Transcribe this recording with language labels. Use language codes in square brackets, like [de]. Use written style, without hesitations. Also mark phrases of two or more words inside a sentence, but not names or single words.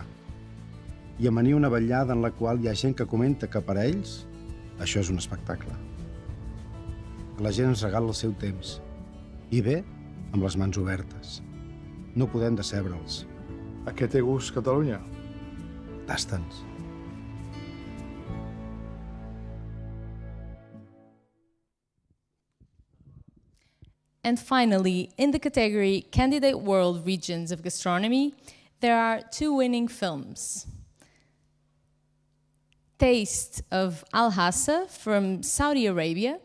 [ca] I amanir una vetllada en la qual hi ha gent que comenta que per a ells això és un espectacle. La gent ens regala el seu temps. I bé, amb les mans obertes. No podem decebre'ls. A què té gust Catalunya? Bastants. [en] And finally, in the category Candidate World Regions of Gastronomy, there are 2 winning films. Taste of Al-Hassa from Saudi Arabia.